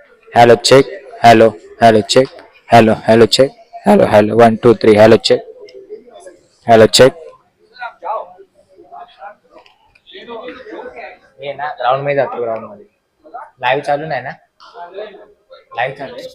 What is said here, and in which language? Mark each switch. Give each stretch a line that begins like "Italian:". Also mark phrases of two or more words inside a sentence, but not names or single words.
English: Hello, check. Hello, hello, check. Hello, hello, check. Hello, hello. 1, 2, 3. Hello, check. Hello, check.
Marathi: ये ना ग्राउंड में जातो ग्राउंड मध्ये लाईव्ह चालू नाही ना लाईव्ह चालू